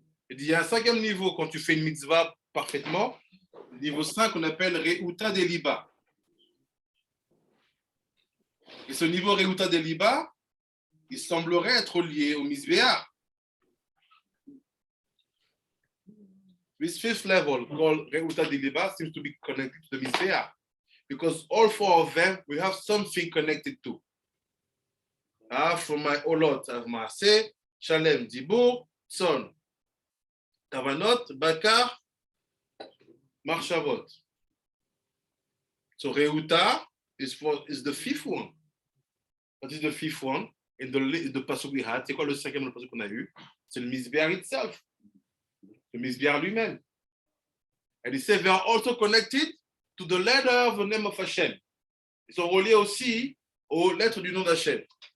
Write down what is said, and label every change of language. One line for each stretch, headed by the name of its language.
French: Il dit il y a un 5e niveau quand tu fais une mitzvah parfaitement. Niveau 5, on appelle Reuta Deliba. Et ce niveau Reuta Deliba, il semblerait être lié au Mizbeach.
English: This 5th level, called Reuta Deliba, seems to be connected to the Mizbeach. Because all 4 of them, we have something connected to. From my Olot, I have Maaseh, Shalem, Dibur, Son, Kavanot, Bakar, Marshavot. So Reuta is the 5th one. What is the 5th one? In the pasuk we had,
French: c'est quoi le 5e pasuk qu'on a eu? C'est le Mizbeach itself. Le Mizbeach lui-même.
English: And he said, they are also connected to the letter of the name of Hashem.
French: Ils sont reliés aussi aux lettres du nom d'Hashem.